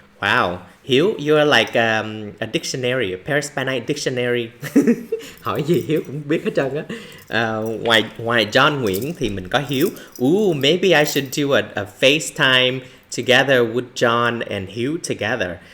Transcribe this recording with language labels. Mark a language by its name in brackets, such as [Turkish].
[English] Wow, Hiếu, you are like a dictionary, a Paris by Night dictionary. [Vietnamese] Hỏi gì Hiếu cũng biết hết trơn á. Ngoài John Nguyễn thì mình có Hiếu. [English] Maybe I should do a FaceTime together with John and Hiếu together.